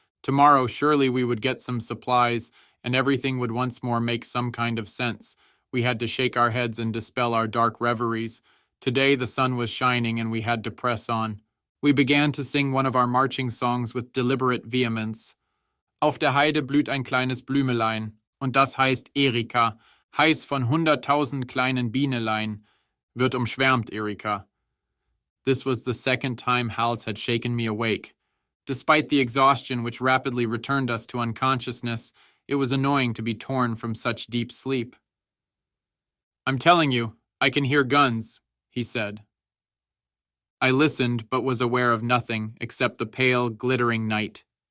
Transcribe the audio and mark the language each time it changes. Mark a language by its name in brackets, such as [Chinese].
[English] Tomorrow surely we would get some supplies, and everything would once more make some kind of sense. We had to shake our heads and dispel our dark reveries. Today the sun was shining and we had to press on. We began to sing one of our marching songs with deliberate vehemence. [German] Auf der Heide blüht ein kleines Blümelein, und das heißt Erika, heiß von 100.000 kleinen Bienelein, wird umschwärmt Erika. [English] This was the second time Hals had shaken me awake. Despite the exhaustion which rapidly returned us to unconsciousness, it was annoying to be torn from such deep sleep. "I'm telling you, I can hear guns," he said. I listened, but was aware of nothing except the pale, glittering night.